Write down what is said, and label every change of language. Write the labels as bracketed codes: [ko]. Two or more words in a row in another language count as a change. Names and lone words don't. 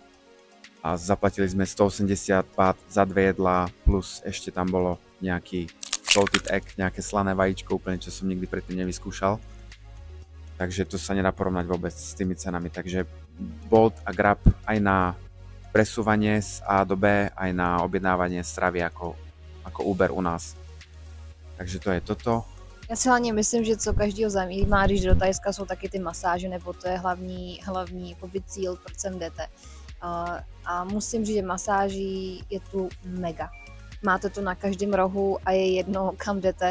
[sk] A zaplatili sme 180 baht za 2 jedlá, plus ešte tam bolo nejaký [en] salted egg, [sk] nejaké slané vajíčko, úplne čo som nikdy predtým nevyskúšal. Takže to sa nedá porovnať vôbec s tými cenami. Takže Bolt a Grab aj na presúvanie z A do B, aj na objednávanie stravy ako Uber u nás. Takže to je toto. [cs] Já si hlavně myslím, že co každýho zajímá, když do Thajska, jsou taky ty masáže, nebo to je hlavní jakoby cíl, proč sem jdete. A musím říct, že masáží je tu mega. Máte to na každém rohu a je jedno, kam jdete.